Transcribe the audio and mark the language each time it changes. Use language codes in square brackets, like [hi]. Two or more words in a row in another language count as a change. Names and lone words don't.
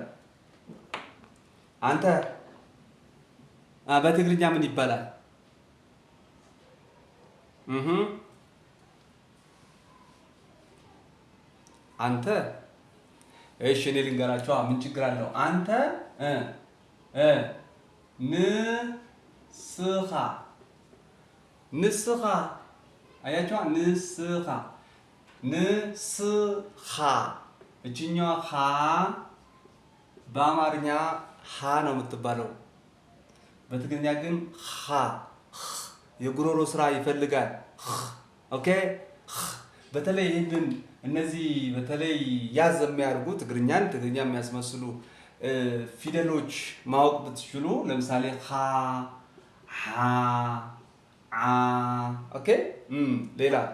[am] አንተ በትግርኛ ምን ይባላል? አንተ እሺ፣ እኔ ልንገራቸው። ምን ችግር አለው? አንተ ንስኻ አያችኋ? ንስኻ እችኛዋ ኻ በአማርኛ ሀ ነው የምትባለው። በትግርኛ ግን ኻ የጉሮሮ ስራ ይፈልጋል። ኦኬ በተለይ እነዚህ በተለይ ያዝ የሚያደርጉ ትግርኛ የሚያስመስሉ ፊደሎች ማወቅ ብትችሉ ለምሳሌ ኻ፣ ሐ፣ ዓ ኦኬ ሌላ